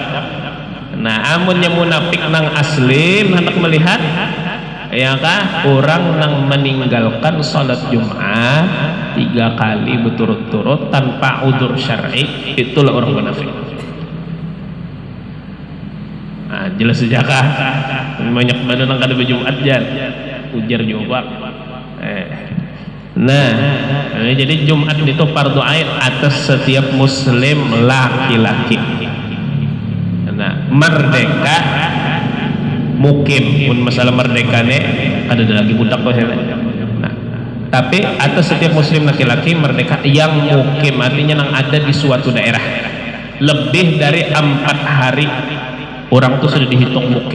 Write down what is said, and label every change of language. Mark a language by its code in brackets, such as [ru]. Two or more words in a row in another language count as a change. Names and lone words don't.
[bjn] Nah amunnya munafik nang asli hendak melihat ya kah orang nang meninggalkan salat Jumat 3 kali berturut-turut tanpa [ar] عذر شرعي, [bjn] itulah orang munafik. Nah, jelas saja kah banyak badan nang kada berjumat jan ujar juga. [id] Nah, jadi Jumat itu fardu ain atas setiap muslim laki-laki. Nah, merdeka mukim pun masalah merdeka ada lagi budak tuh. Nah, tapi atas setiap muslim laki-laki merdeka yang mukim, artinya yang ada di suatu daerah lebih dari 4 hari orang tuh sudah dihitung mukim.